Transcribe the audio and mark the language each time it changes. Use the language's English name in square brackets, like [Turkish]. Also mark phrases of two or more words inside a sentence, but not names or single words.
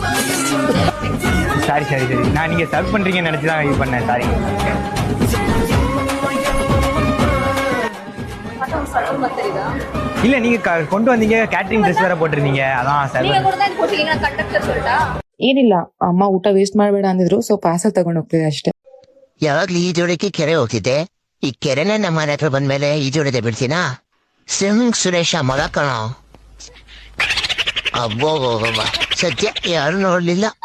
[Tamil] சாரி சரி சரி, நான் நீங்க சர்வ் பண்றீங்கன்னு நினைச்சுதான் இது பண்ணேன். சாரி. இல்ல நீங்க கொண்டு வந்தீங்க, [English] catering dress [Tamil] வேற போட்டிருந்தீங்க, அதான் சர்வர். [Kannada] ಏನಿಲ್ಲ, ಅಮ್ಮ ಊಟ ವೇಸ್ಟ್ ಮಾಡಬೇಡ ಅಂದಿದ್ರು, [English] so parcel [Kannada] ತಗೊಂಡ್ ಹೋಗ್ತಿದೆ ಅಷ್ಟೇ. ಯಾವಾಗ್ಲೂ ಈಜೋಡಕ್ಕೆ ಕೆರೆ ಹೋಗ್ತಿದ್ದೆ. ಈ ಕೆರೆನ ನಮ್ಮ ಮನೆ ಹತ್ರ ಬಂದ್ಮೇಲೆ ಈಜೋಡದೆ ಬಿಡ್ತೀನಾ? ಸಿಂಗ್ ಸುರೇಶ ಮಗ ಕಣೋ. ಅಬ್ಬೋ ಸದ್ಯ ಯಾರು ನೋಡ್ಲಿಲ್ಲ.